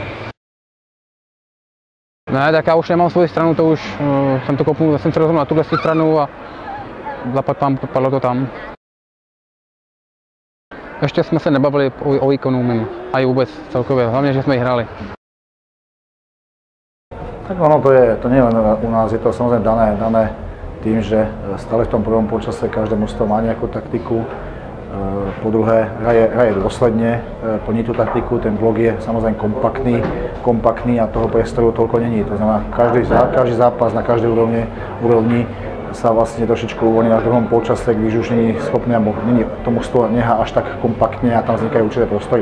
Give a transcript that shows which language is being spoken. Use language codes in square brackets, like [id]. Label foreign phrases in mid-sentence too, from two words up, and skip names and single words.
[cs] Ne, tak já už nemám svoji stranu, to už jsem to kopnul, jsem se rozhodl na tuhle stranu a zapadl tam, padlo to tam. Ještě jsme se nebavili o výkonu mimo, a i vůbec celkově, hlavně, že jsme ji hráli. [sk] Tak ono to nie len u nás, je to samozrejme dané tým, že stále v tom prvom počase každé mužstvo má nejakú taktiku. Po druhé, hraje dôsledne, plní tú taktiku, ten blok je samozrejme kompaktný a toho priestoru toľko není. To znamená, každý zápas na každej úrovni sa vlastne trošičku uvoľní na druhom polčase, [cs] když už není [sk] schopný, alebo to mužstvo nehá až tak kompaktne a tam vznikajú určité prostory.